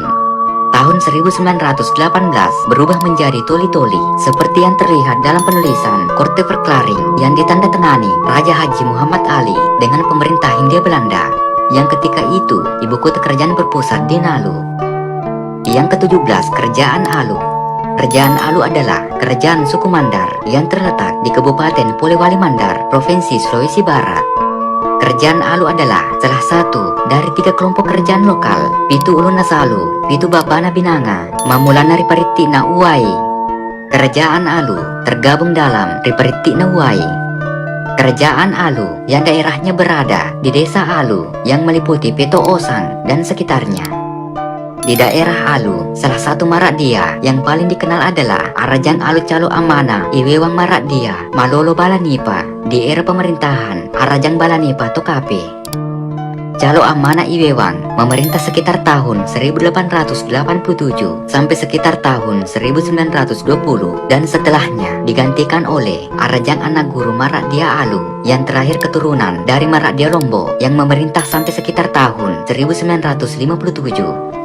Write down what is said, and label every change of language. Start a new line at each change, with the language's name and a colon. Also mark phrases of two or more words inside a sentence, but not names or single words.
Indonesian: Tahun 1918 berubah menjadi Toli-Toli seperti yang terlihat dalam penulisan Korte Verklaring yang ditandatangani Raja Haji Muhammad Ali dengan pemerintah Hindia Belanda yang ketika itu ibu kota kerajaan berpusat di Nalu. Yang ke-17, Kerajaan Alu. Kerajaan Alu adalah kerajaan suku Mandar yang terletak di Kabupaten Polewali Mandar, Provinsi Sulawesi Barat. Kerajaan Alu adalah salah satu dari 3 kelompok kerajaan lokal, Pitu Ulun Nasalu, Pitu Bapana Binanga, Mamulana Riparitina Uwai. Kerajaan Alu tergabung dalam Riparitina Uwai. Kerajaan Alu yang daerahnya berada di Desa Alu yang meliputi Peto Osang dan sekitarnya. Di daerah Alu, salah satu Marakdia yang paling dikenal adalah Arajang Alu Calo Amana Iwewang Marakdia Malolo Balanipa di era pemerintahan Arajang Balanipa Tokape. Calo Amana Iwewang memerintah sekitar tahun 1887 sampai sekitar tahun 1920 dan setelahnya digantikan oleh Arajang Anak Guru Marakdia Alu yang terakhir keturunan dari Marakdia Lombok yang memerintah sampai sekitar tahun 1957.